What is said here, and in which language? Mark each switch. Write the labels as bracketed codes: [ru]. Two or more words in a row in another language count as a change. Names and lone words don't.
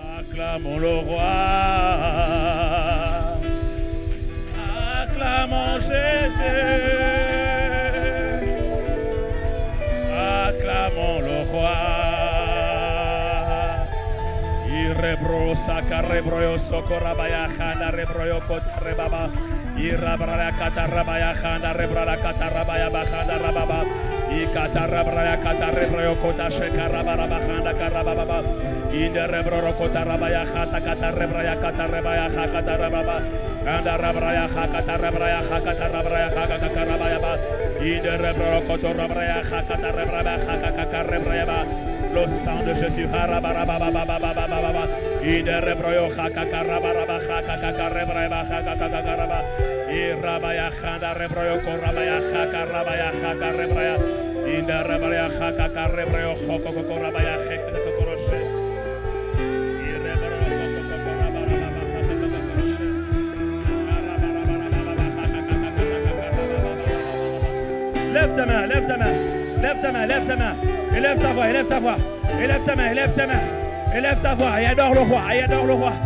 [fr] Acclamons le roi. Acclamons Jésus. Acclamons le roi. Irebro sakarebroyo sokorabaya khanda rebroyo kotarebaba. Irabraya katarabaya khanda rebraya katarabaya bakhanda rababa. Ikatarabraya katarebroyo kotashekarabaraba bakhanda karababa. Inderebro kotarabaya khata katarebraya katarebaya khakatarababa. Anda rabraya khakatarabraya khakatarabraya khakakarabaya ba. Inderebro kotorabraya khakatarabraya khakakarebraya ba. Le sang de Jésus. Inderebroyo khakakarabaraba khakakarebraya khakakaraba. Irabaya khanda rebroyo korabaya khakarabaya khakarebraya. Inderebraya khakakarebraya khokokorabaya khakakoroshe. Lève ta main, lève ta main, lève ta main, lève ta main. Élève ta voix, élève ta voix. Élève ta main, élève ta main. Élève ta voix et adore le roi, et adore le roi.